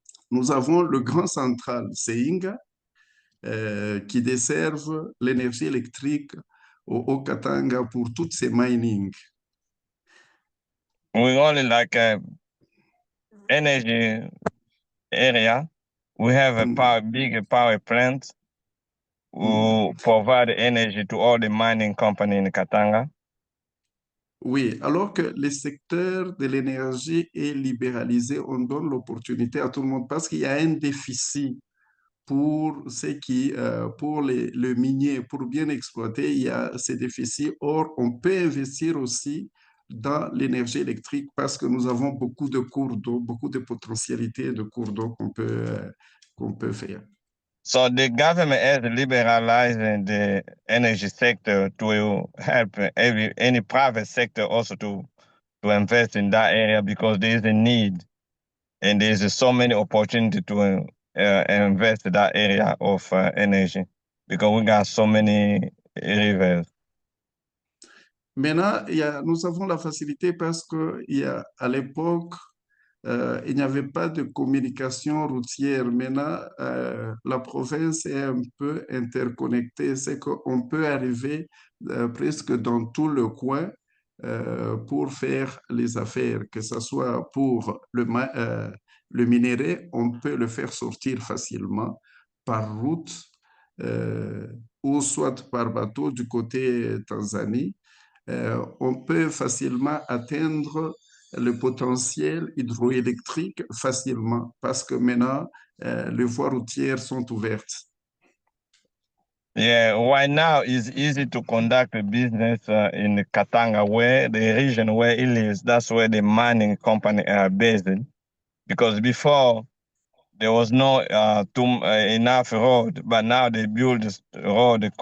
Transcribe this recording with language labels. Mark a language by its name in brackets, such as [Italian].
[French] Nous avons le grand central Seinga qui desservent l'énergie électrique au Katanga pour toutes ces mining. [English] We only like energy area. We have a big power plant who provide energy to all the mining company in Katanga. [French] Oui, alors que le secteur de l'énergie est libéralisé, on donne l'opportunité à tout le monde parce qu'il y a un déficit pour ceux qui, pour le minier, pour bien exploiter, il y a ces déficits. Or, on peut investir aussi dans l'énergie électrique parce que nous avons beaucoup de cours d'eau, beaucoup de potentialités de cours d'eau qu'on peut faire. [English] So the government has liberalized the energy sector to help any private sector also to invest in that area because there is a need and there's so many opportunities to invest in that area of energy because we got so many rivers. [French] Maintenant, nous avons la facilité parce qu'à l'époque, il n'y avait pas de communication routière. Maintenant, la province est un peu interconnectée. C'est qu'on peut arriver presque dans tout le coin pour faire les affaires, que ce soit pour le minerai, on peut le faire sortir facilement par route ou soit par bateau du côté Tanzanie. On peut facilement atteindre le potentiel hydroélectrique facilement parce que maintenant, les voies routières sont ouvertes. [English] Yeah, right now it's easy to conduct a business in Katanga, where the region where it lives, that's where the mining company are based in. Because before there was no enough road, but now they build this road.